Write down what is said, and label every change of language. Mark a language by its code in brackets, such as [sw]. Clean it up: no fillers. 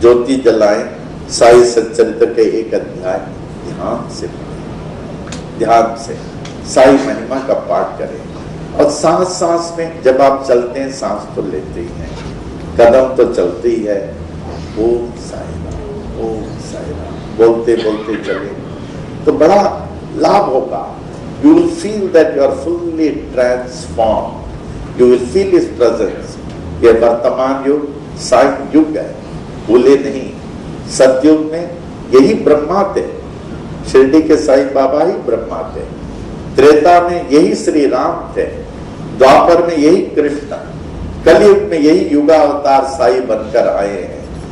[hi] ज्योति जलाएं, साई सच्चरित्र के एक अध्याय ध्यान से पढ़ें, ध्यान से साई महिमा का पाठ करें। और सांस सांस में जब आप चलते हैं सांस तो लेते ही हैं, कदम तो चलते ही है, ओम साई राम, ओम साई राम बोलते बोलते चले तो बड़ा लाभ होगा। [en] You will feel that you are fully transformed. You will feel His presence. [hi] ये वर्तमान युग साई युग है, भूले नहीं। सतयुग में यही ब्रह्मा थे, शिरडी के साई बाबा ही ब्रह्मा थे। त्रेता में यही श्री राम थे, द्वापर में यही कृष्ण, कलयुग में यही युगावतार साई बनकर आए हैं।